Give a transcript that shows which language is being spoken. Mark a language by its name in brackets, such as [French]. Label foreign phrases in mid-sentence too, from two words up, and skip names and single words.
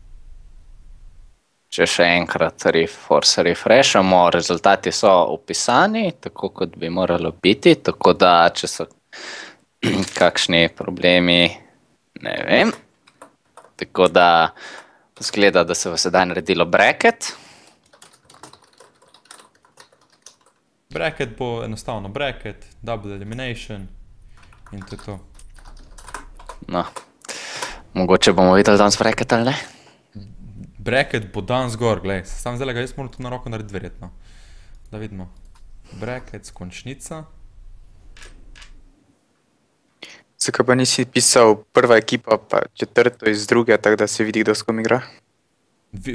[Slovenian] Če še enkrat refreshamo, rezultati so opisani, tako kot bi moralo biti, tako da če so kakšni problemi, ne vem. Tako da zgleda, da se bo sedaj naredilo bracket. Bracket bo enostavno bracket, [English] double elimination [Slovenian] in to je to. No, mogoče bomo videli danes bracket ali ne. Bracket bo danes gor, glej, sam zdaj ga jaz moram tu na roko narediti verjetno. Da vidimo. Bracket, končnica. Zakaj pa nisi pisal prva ekipa, pa četrto iz druge, tako da se vidi, kdo s kom igra?